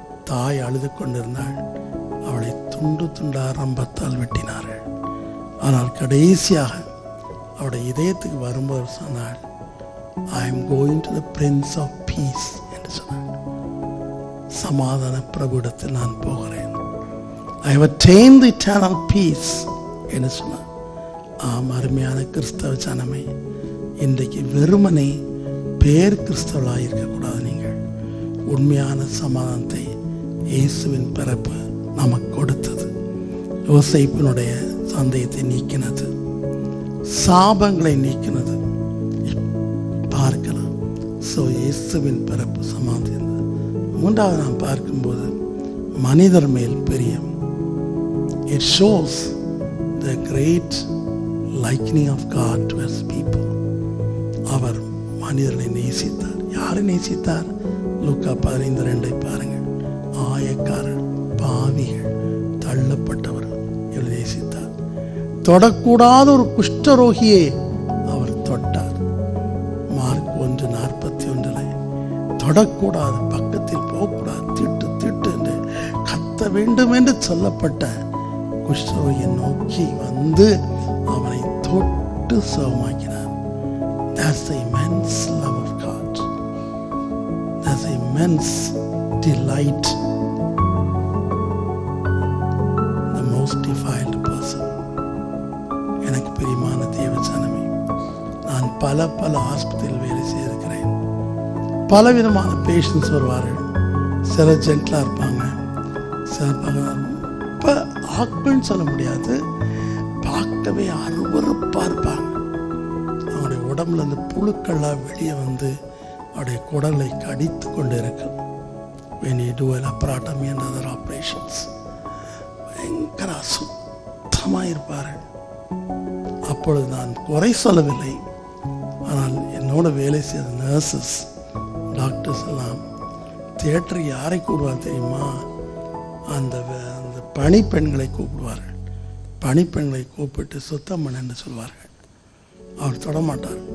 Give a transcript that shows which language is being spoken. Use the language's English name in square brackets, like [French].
[Tamil] தாய் அழுது கொண்டிருந்தாள். அவளை துண்டு துண்டா ரம்பத்தால் வெட்டினார்கள். ஆனால் கடைசியாக அவருடைய இதயத்துக்கு வரும்போது சொன்னாள், [English] I am going to the Prince of Peace [Tamil] என்று சொன்னாள். சமாதான பிரபுடத்தில் நான் போகிறேன். [English] I have attained the eternal peace [Tamil] என்று சொன்னார். ஆம், அருமையான கிறிஸ்தவ ஜனமே, இன்றைக்கு வெறுமனே பேர் கிறிஸ்தவர்களாக இருக்கக்கூடாது. நீங்கள் உண்மையான சமாதானத்தை இயேசுவின் பிறப்பு நமக்கு கொடுத்தது. யோசேப்பினுடைய சந்தேகத்தை நீக்கினது, சாபங்களை நீக்கினது. பார்க்கலாம். ஸோ இயேசுவின் பிறப்பு சமாதானம். மூன்றாவது நாம் பார்க்கும்போது மனிதர் மேல் பிரியம். [English] It shows the great likening of God to his people. [Tamil] அவர் மனிதர்களை நேசித்தார். யாரை நேசித்தார்? லூக்கா 15:2 பாருங்கள். ஆயக்காரர், பாவிகள், தள்ளப்பட்டவர் இவரை நேசித்தார். தொடக்கூடாத ஒரு குஷ்டரோகியை அவர் தொட்டார். மார்க் 1:41 தொடக்கூடாது, பக்கத்தில் போகக்கூடாது, திட்டு திட்டு என்று கத்த வேண்டும் என்று சொல்லப்பட்ட குஷ்டரோகியை நோக்கி வந்து அவனை தொட்டு சுகமாக்கினார். [English] That's the immense love of God. That's the immense delight. The most defiled person. [Tamil] எனக்கு பிரியமான தேவஜனமே, நான் பல ஆஸ்பத்திரியில் வேலை செய்திருக்கிறேன். பல விதமான பேஷண்ட்ஸ் வருவார்கள். சில ஜென்டலாக இருப்பாங்க, சில இப்போ ஆட்கள்னு சொல்ல முடியாது, பார்க்கவே அருவருப்பாக இருப்பாங்க. அவங்களுடைய உடம்புல இருந்து புழுக்கள்லாம் வெளியே வந்து அவருடைய குடலை கடித்து கொண்டு இருக்கும். [English] when you do a laparotomy and other operations, [Tamil] பயங்கர அசுத்தமாக இருப்பார்கள். அப்பொழுது நான் குறை சொல்லவில்லை, ஆனால் என்னோட வேலை செய்த நர்சஸ் டாக்டர்ஸ் எல்லாம் தியேட்டருக்கு யாரை கூப்பிடுவார் தெரியுமா? அந்த பணிப்பெண்களை கூப்பிடுவார்கள். பணிப்பெண்களை கூப்பிட்டு சுத்தம் பண்ணு சொல்வார்கள். அவர் தொடமாட்டார்.